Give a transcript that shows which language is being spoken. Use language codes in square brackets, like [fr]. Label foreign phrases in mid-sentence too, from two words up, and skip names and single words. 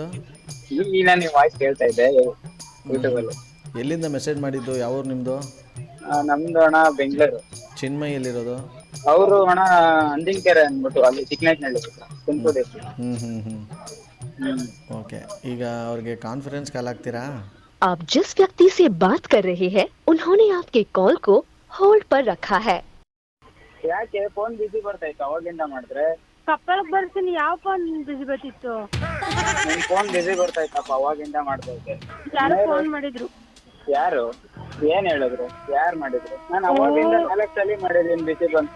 [kn] ಈಗ ನೀವು ವಾಯ್ಸ್ ಕೇಳ್ತಾ ಇದ್ದೆ ಯೂಟ್ಯೂಬಲ್ಲಿ. ಎಲ್ಲಿಂದ ಮೆಸೇಜ್ ಮಾಡಿದ್ದು? ಯಾವ ಊರು ನಿಮ್ಮದು? ನಮ್ದು ಅಣ್ಣ ಬೆಂಗಳೂರು. ಚಿನ್ಮಯ್ ಎಲ್ಲಿರೋದು? ಅವರು ಅಣ್ಣ ಅಂದಿನಕೆರೆ ಅಂದ್ಬಿಟ್ಟು, ಅಲ್ಲಿ ಚಿಕ್ಕನಾಯ್ಕನಹಳ್ಳಿ, ತುಮಕೂರು ಡಿಸ್ಟ್ರಿಕ್ಟ್. ಓಕೆ, ಈಗ ಅವ್ರಿಗೆ [en] conference call [kn] ಹಾಕ್ತೀರಾ? [hi] आप जिस व्यक्ति से बात कर रहे हैं उन्होंने आपके कॉल को होल्ड पर रखा है. [kn] ಯಾಕೆ [en] phone busy [kn] ಬರ್ತಾ ಇತ್ತು ಅವಾಗಿಂದ ಮಾಡಿದ್ರೆ? ಕಪ್ಪಳಕ್ ಬರ್ತೀನಿ. ಯಾವ [en] phone busy [kn] ಬರ್ತಿತ್ತು? ನಿನ್ [en] phone busy [kn] ಬರ್ತಾ ಇತ್ತಪ್ಪ, ಅವಾಗಿಂದ ಮಾಡ್ತಾ ಇದ್ದೆ. ಯಾರು ಫೋನ್ ಮಾಡಿದ್ರು? ಯಾರು? ಏನ್ ಹೇಳಿದ್ರು? ಯಾರು ಮಾಡಿದ್ರು? ನಾನು ಅವಾಗಿಂದ 4 ಸಲ ಮಾಡಿದ್ದೀನಿ, [en] busy.